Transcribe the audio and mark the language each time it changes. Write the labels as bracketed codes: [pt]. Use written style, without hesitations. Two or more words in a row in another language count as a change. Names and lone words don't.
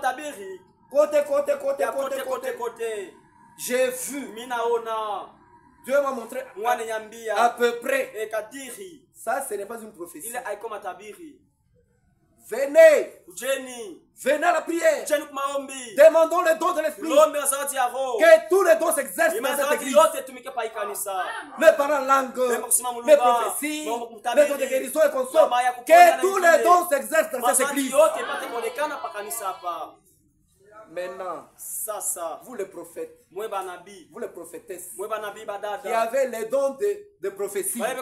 [fr] Côté. J'ai vu. Dieu m'a montré à peu près. Ça, ce n'est pas une prophétie. Venez. [sw] Ujeni. [fr] Venez à la prière. [sw] Ujeni kumaombi. [fr] Demandons les dons de l'esprit. [sw] Lombe zawadi ya roho. [fr] Que tous les dons s'exercent dans cette église. [sw] Yote tumike pa ikanisa. [fr] Les parents langues, les prophéties, les dons de guérison et consort. Que tous les dons s'exercent dans cette église. Maintenant, vous les prophètes, vous les prophétesses, qui avez les dons de prophétie.